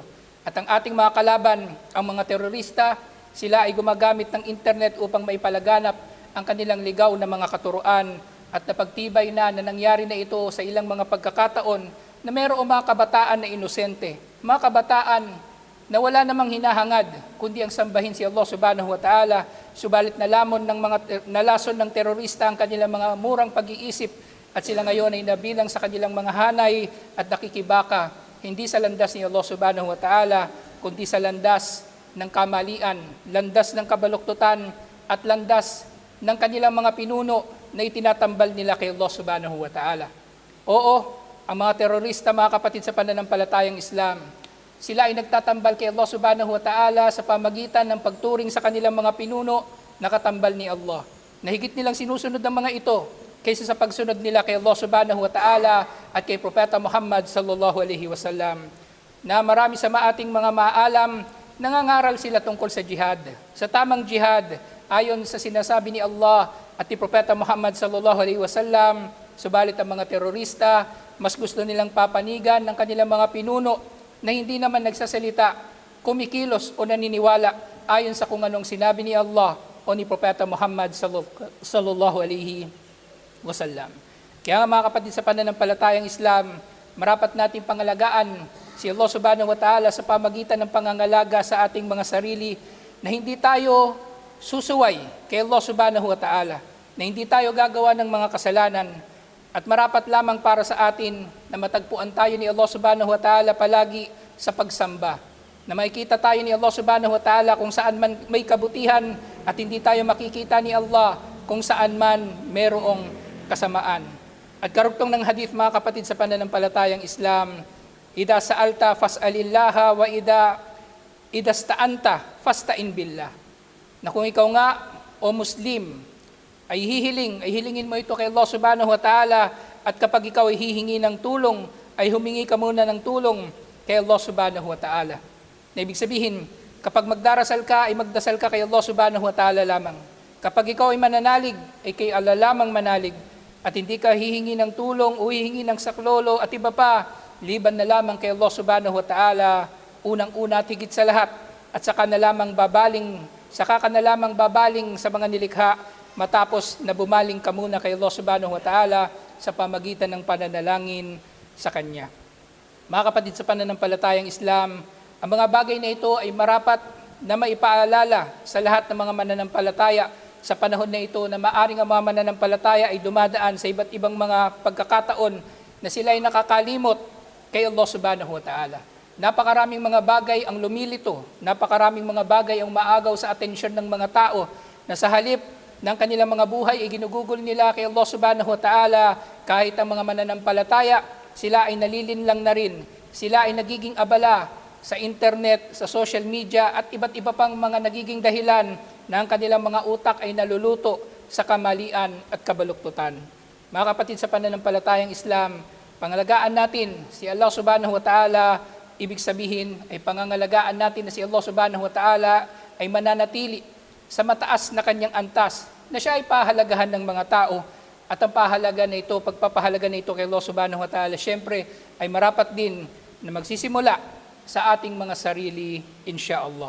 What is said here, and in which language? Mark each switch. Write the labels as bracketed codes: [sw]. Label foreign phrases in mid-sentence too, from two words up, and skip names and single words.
[tl] At ang ating mga kalaban, ang mga terorista, sila ay gumagamit ng internet upang maipalaganap ang kanilang ligaw na mga katuruan at napagtibay na nangyari na ito sa ilang mga pagkakataon na mayroong mga kabataan na inosente, mga kabataan na wala namang hinahangad kundi ang sambahin si Allah [ar] سبحانه وتعالى, [tl] subalit nalason ng terorista ang kanilang mga murang pag-iisip at sila ngayon ay nabilang sa kanilang mga hanay at nakikibaka, hindi sa landas ni Allah [ar] سبحانه وتعالى, [tl] kundi sa landas ng kamalian, landas ng kabaluktutan, at landas ng kanilang mga pinuno na itinatambal nila kay Allah [ar] سبحانه وتعالى. [tl] Oo, ang mga terorista, mga kapatid sa pananampalatayang Islam, sila ay nagtatambal kay Allah [ar] سبحانه وتعالى [tl] sa pamagitan ng pagturing sa kanilang mga pinuno na katambal ni Allah. Nahigit nilang sinusunod ng mga ito kaysa sa pagsunod nila kay Allah [ar] سبحانه وتعالى [tl] at kay Propeta Muhammad [ar] صلى الله عليه وسلم, [tl] na marami sa ating mga maalam, nangangaral sila tungkol sa jihad. Sa tamang jihad, ayon sa sinasabi ni Allah at ni Propeta Muhammad [ar] صلى الله عليه وسلم, [tl] subalit ang mga terorista, mas gusto nilang papanigan ng kanilang mga pinuno na hindi naman nagsasalita, kumikilos o naniniwala ayon sa kung anong sinabi ni Allah o ni Propeta Muhammad [ar] صلى الله عليه وسلم. [tl] Kaya nga mga kapatid sa pananampalatayang Islam, marapat nating pangalagaan si Allah [ar] سبحانه وتعالى [tl] sa pamagitan ng pangangalaga sa ating mga sarili, na hindi tayo susuway kay Allah [ar] سبحانه وتعالى, [tl] na hindi tayo gagawa ng mga kasalanan, at marapat lamang para sa atin na matagpuan tayo ni Allah [ar] سبحانه وتعالى [tl] palagi sa pagsamba, na makikita tayo ni Allah [ar] سبحانه وتعالى [tl] kung saan man may kabutihan, at hindi tayo makikita ni Allah kung saan man merong kasamaan. At karugtong ng hadith, mga kapatid sa pananampalatayang Islam, [ar] إذا سألت فاسأل الله وإذا استعنت فاستعن بالله, [tl] na kung ikaw nga o Muslim ay hilingin mo ito kay Allah [ar] سبحانه وتعالى, [tl] at kapag ikaw ay hihingi ng tulong, ay humingi ka muna ng tulong kay Allah [ar] سبحانه وتعالى. [tl] Na ibig sabihin, kapag magdarasal ka, ay magdasal ka kay Allah [ar] سبحانه وتعالى [tl] lamang. Kapag ikaw ay mananalig, ay kay Allah lamang manalig, at hindi ka hihingi ng tulong o hihingi ng saklolo at iba pa, liban na lamang kay Allah [ar] سبحانه وتعالى, [tl] unang-una, tigit sa lahat, at saka ka na lamang babaling sa mga nilikha, matapos na bumaling ka muna kay Allah [ar] سبحانه وتعالى [tl] sa pamagitan ng pananalangin sa Kanya. Mga kapatid sa pananampalatayang Islam, ang mga bagay na ito ay marapat na maipaalala sa lahat ng mga mananampalataya sa panahon na ito, na maaring ang mga mananampalataya ay dumadaan sa iba't ibang mga pagkakataon na sila ay nakakalimot kay Allah [ar] سبحانه وتعالى. [tl] Napakaraming mga bagay ang lumilito, napakaraming mga bagay ang maagaw sa atensyon ng mga tao, na sa halip ng kanilang mga buhay ay ginugugol nila kay Allah [ar] سبحانه وتعالى, [tl] kahit ang mga mananampalataya, sila ay nalilinlang na rin, sila ay nagiging abala sa internet, sa [en] social media, [tl] at iba't iba pang mga nagiging dahilan na ang kanilang mga utak ay naluluto sa kamalian at kabaluktutan. Mga kapatid sa pananampalatayang Islam, pangalagaan natin si Allah [ar] سبحانه وتعالى, [tl] ibig sabihin ay pangangalagaan natin na si Allah [ar] سبحانه وتعالى [tl] ay mananatili sa mataas na kanyang antas, na siya ay pahalagahan ng mga tao. At ang pahalaga na ito, pagpapahalaga na ito kay Allah [ar] سبحانه وتعالى, [tl] syempre ay marapat din na magsisimula sa ating mga sarili, insyaallah.